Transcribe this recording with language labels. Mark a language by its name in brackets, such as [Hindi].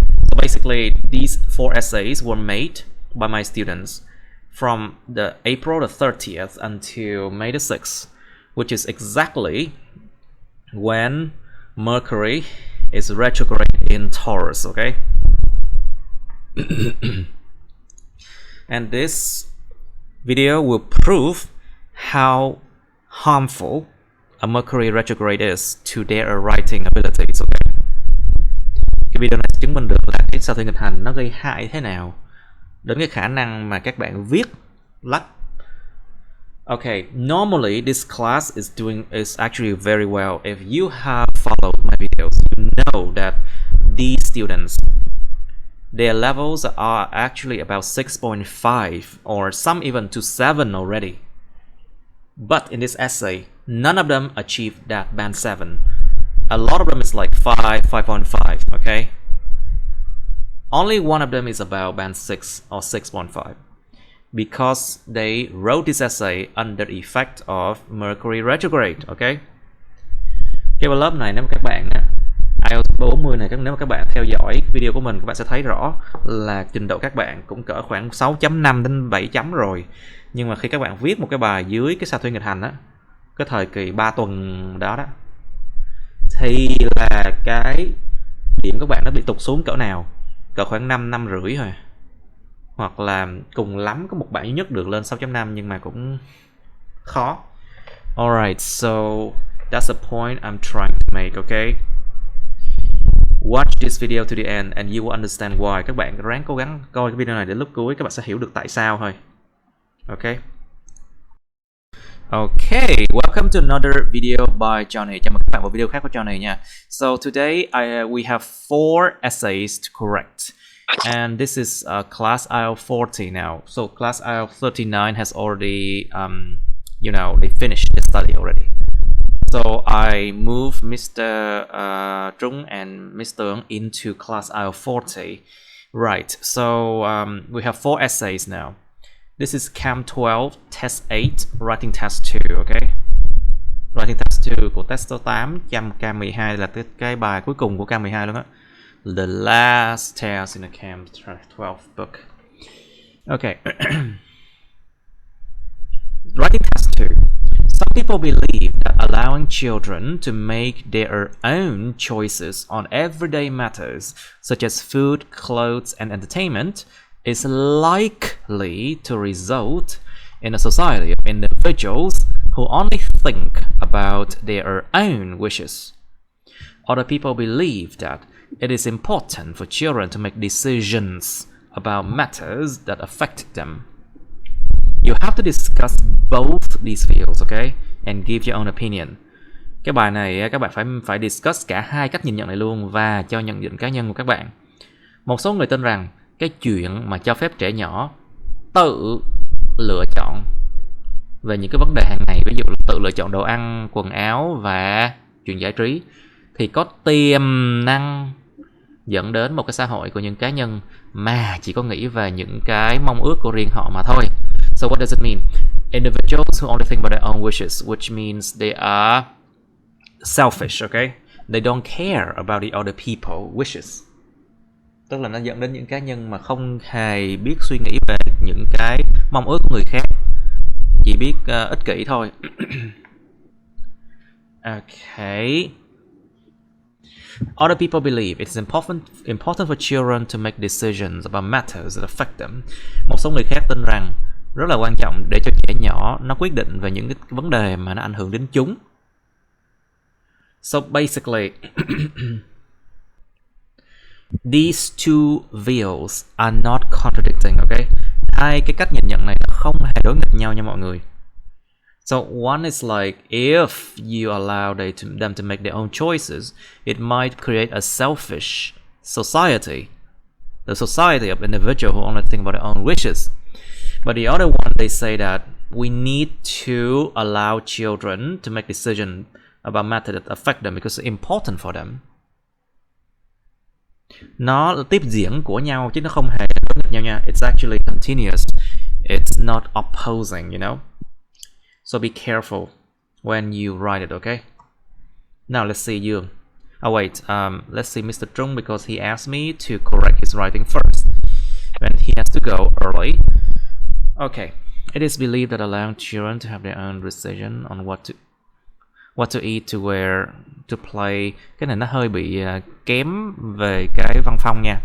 [English] So basically these 4 essays were made by my students from the April the 30th until May the 6th, which is exactly when Mercury is retrograde in Taurus, okay? And this video will prove how harmful a Mercury retrograde is to their writing abilities, okay? [Vietnamese] Cái video này chứng minh được là cái sao thủy nghịch hành nó gây hại thế nào đến cái khả năng mà các bạn viết lách. [English] Okay, normally this class is actually very well. If you have followed my videos, you know that these students, their levels are actually about 6.5 or some even to 7 already. But in this essay, none of them achieved that band 7. A lot of them is like 5, 5.5, okay? Only one of them is about band 6 or 6.5. Because they wrote this essay under the effect of Mercury retrograde, okay? [Vietnamese] Cái lớp này nếu mà các bạn IELTS 40 này, nếu mà các bạn theo dõi video của mình, các bạn sẽ thấy rõ là trình độ các bạn cũng cỡ khoảng 6.5 đến 7 chấm rồi. Nhưng mà khi các bạn viết một cái bài dưới cái sao thủy nghịch hành cái thời kỳ 3 tuần đó thì là cái điểm các bạn nó bị tụt xuống cỡ nào? Cỡ khoảng 5,5 thôi. Hoặc là cùng lắm có một bạn duy nhất được lên 6.5 nhưng mà cũng khó. [English] Alright, so that's the point I'm trying to make, okay? Watch this video to the end and you will understand why. [Vietnamese] Các bạn ráng cố gắng coi cái video này đến lúc cuối, các bạn sẽ hiểu được tại sao thôi. [English] Okay. Okay, welcome to another video by Johnny. [Vietnamese] Chào mừng các bạn vào video khác của Johnny nha. [English] So today we have 4 essays to correct. And this is class IELTS 40 now. So class IELTS 39 has already, they finished the study already. So I moved Mr. Trung and Mr. Ng into class IELTS 40. Right, so we have 4 essays now. This is Cam 12, Test 8, Writing Test 2, okay? [Vietnamese] Writing Test 2 của test số 8, Cam 12 là cái bài cuối cùng của Cam 12 luôn á. [English] The last test in the Cam 12 book. Okay. Writing Test 2. Some people believe that allowing children to make their own choices on everyday matters, such as food, clothes, and entertainment, is likely to result in a society of individuals who only think about their own wishes. Other people believe that it is important for children to make decisions about matters that affect them. You have to discuss both these fields, okay, and give your own opinion. [Vietnamese] Cái bài này các bạn phải discuss cả hai cách nhìn nhận này luôn và cho nhận định cá nhân của các bạn. Một số người tin rằng cái chuyện mà cho phép trẻ nhỏ tự lựa chọn về những cái vấn đề hàng ngày, ví dụ là tự lựa chọn đồ ăn, quần áo và chuyện giải trí, thì có tiềm năng dẫn đến một cái xã hội của những cá nhân mà chỉ có nghĩ về những cái mong ước của riêng họ mà thôi. [English] So what does it mean? Individuals who only think about their own wishes, which means they are selfish, okay? They don't care about the other people's wishes. [Vietnamese] Tức là nó dẫn đến những cá nhân mà không hề biết suy nghĩ về những cái mong ước của người khác, chỉ biết ích kỷ thôi. [English] Okay. Other people believe it's important for children to make decisions about matters that affect them. [Vietnamese] Một số người khác tin rằng rất là quan trọng để cho trẻ nhỏ nó quyết định về những cái vấn đề mà nó ảnh hưởng đến chúng. [English] So basically, these two views are not contradicting, okay? [Vietnamese] Hai cái cách nhìn nhận này không hề đối nghịch nhau nha mọi người. [English] So one is like, if you allow them to make their own choices, it might create a selfish society. The society of individuals who only think about their own wishes. But the other one, they say that we need to allow children to make decisions about matters that affect them because it's important for them. [Vietnamese] Nó tiếp diễn của nhau chứ nó không hề đối nghịch nhau nha. [English] It's actually continuous. It's not opposing, you know. So be careful when you write it, okay? Now let's see you. Oh wait, let's see Mr. Trung because he asked me to correct his writing first. And he has to go early. Okay. It is believed that allowing children to have their own decision on what to eat, to wear, to play. [Vietnamese] Cái này nó hơi bị kém về cái văn phong nha.